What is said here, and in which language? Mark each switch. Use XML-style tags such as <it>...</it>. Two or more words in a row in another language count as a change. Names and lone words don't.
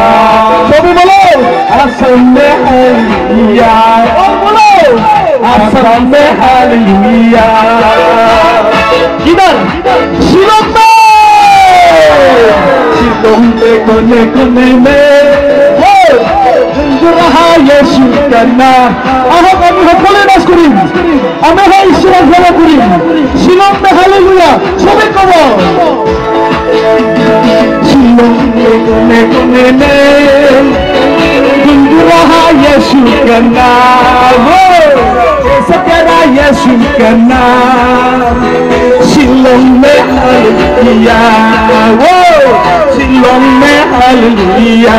<hi>सभी बोलो असम में हालेलुया, और बोलो असम में हालेलुया। किधर? शिलोंग में, शिलोंग के कोने कोने में गुनगुन रहा यीशु का नाम।</hi> <as>আহক আমি সকলে নাচ করিম, আমি হয় ঈশ্বৰৰ সেৱা করিম।</as> <hi>শিলং में हालेलुया,</hi> <as>সবে কব।</as> <hi>শিলং के कोने कोने में गुनगुन रहा यीशु का नाम, यीशु तेरा यीशु का नाम। शिलोंग में हालेलुया, शिलोंग में हालेलुया।</hi>